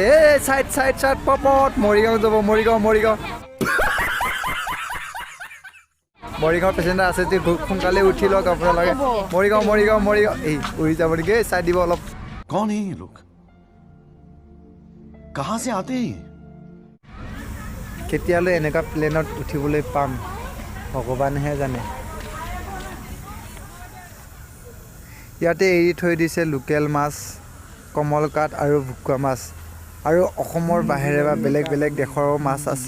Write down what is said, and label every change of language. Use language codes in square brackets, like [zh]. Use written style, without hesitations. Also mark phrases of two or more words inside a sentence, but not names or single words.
[as] এই চাইড পপত মৰিগাঁও যাব, মৰিগাঁও পেচেঞ্জাৰ আছে যে সোনকালে উঠি লওক আপোনালোকে। মৰিগাঁও এই উৰি যাব নেকি? চাই দিব অলপ। [hi] कौन है ये लोग? कहां से आते हैं? [as] কেতিয়ালৈ এনেকুৱা প্লেনত উঠিবলৈ পাম ভগৱানেহে জানে। ইয়াতে এৰি থৈ দিছে লোকেল মাছ, কমলকাট আৰু ভকুৱা মাছ। আৰু অসমৰ বাহিৰে বা বেলেগ দেশৰো মাছ আছে।